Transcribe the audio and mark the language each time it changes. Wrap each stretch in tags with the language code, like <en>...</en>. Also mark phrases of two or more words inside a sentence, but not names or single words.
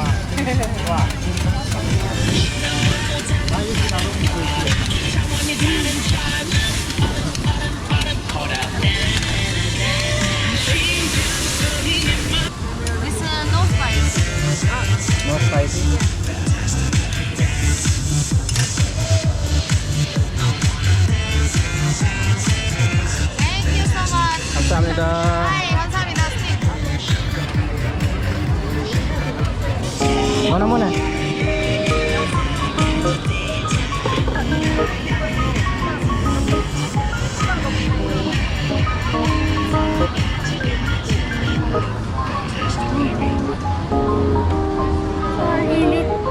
<en>No spice. No spice. Thank you so much.</en> <ko>감사합니다. Hi, 감사합니다. Muna muna. Init.</ko>